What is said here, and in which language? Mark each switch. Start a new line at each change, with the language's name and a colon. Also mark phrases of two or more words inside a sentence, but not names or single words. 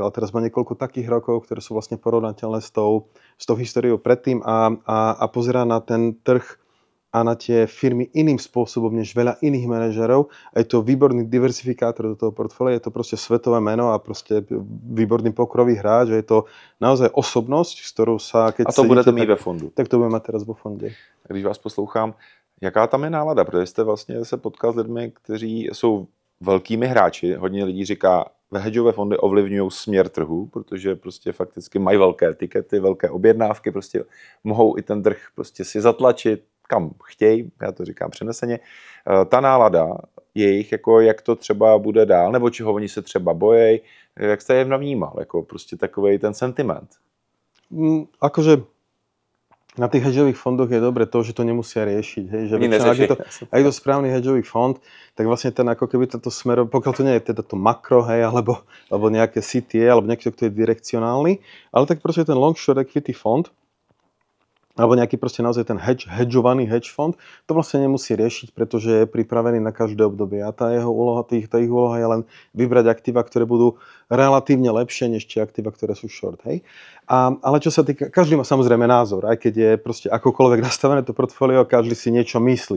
Slovak: A teraz má niekoľko takých rokov, ktoré sú vlastne porovnateľné s tou históriou predtým a pozerá na ten trh a na tie firmy iným spôsobom než veľa iných manažerov. A je to výborný diversifikátor do toho portfólia, je to proste svetové meno a proste výborný pokrový hráč, že je to naozaj osobnosť, s ktorou sa...
Czech: Keď a to budete mít ve fondu.
Slovak: Tak to budeme mať teraz vo fonde.
Czech: Když vás poslouchám, jaká tam je nálada? Protože jste vlastně se potkal s lidmi, kteří jsou velkými hráči. Hodně lidí říká, hedžové fondy ovlivňují směr trhu, protože prostě fakticky mají velké tikety, velké objednávky, prostě mohou i ten trh prostě si zatlačit, kam chtějí, já to říkám přeneseně. Ta nálada jejich, jako jak to třeba bude dál, nebo čeho oni se třeba bojejí, jak jste je navnímal, jako prostě takovej ten sentiment?
Slovak: Akože na tých hedžových fondoch je dobre to, že to nemusia riešiť. Hej? Že ak je to správny hedžový fond, tak vlastne ten ako keby toto smer, pokiaľ to nie je teda to makro, hej, alebo nejaké CTA, alebo niekto, kto je direkcionálny, ale tak proste ten
English: long short equity
Slovak: fond alebo nejaký proste naozaj ten hedžovaný hedge fond, to vlastne nemusí riešiť, pretože je pripravený na každé obdobie. A tá jeho úloha, tá ich úloha je len vybrať aktíva, ktoré budú relatívne lepšie než tie aktíva, ktoré sú short. Hej? Ale čo sa týka, každý má samozrejme názor, aj keď je proste akokoľvek nastavené to portfólio, každý si niečo myslí.